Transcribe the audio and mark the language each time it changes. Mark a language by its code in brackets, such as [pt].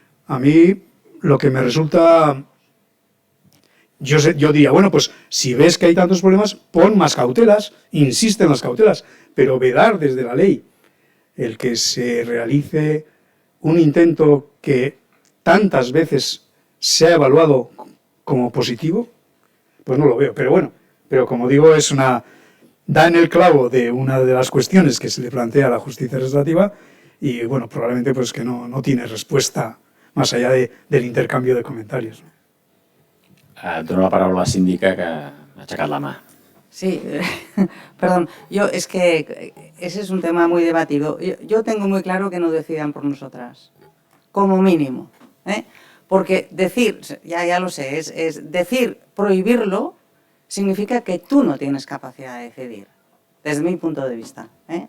[es] A mí lo que me resulta... Yo diría, bueno, pues si ves que hay tantos problemas, pon más cautelas, insiste en las cautelas, pero vedar desde la ley el que se realice un intento que tantas veces se ha evaluado como positivo, pues no lo veo. Pero bueno, pero como digo, da en el clavo de una de las cuestiones que se le plantea a la justicia restaurativa y bueno, probablemente pues que no tiene respuesta más allá del intercambio de comentarios. [ca] Dono la paraula a la síndica que ha aixecat la mà. [es] Sí, perdón, es que ese es un tema muy debatido. Yo tengo muy claro que no decidan por nosotras, como mínimo, ¿eh? Porque decir, ya lo sé, es decir, prohibirlo, significa que tú no tienes capacidad de decidir, desde mi punto de vista, ¿eh?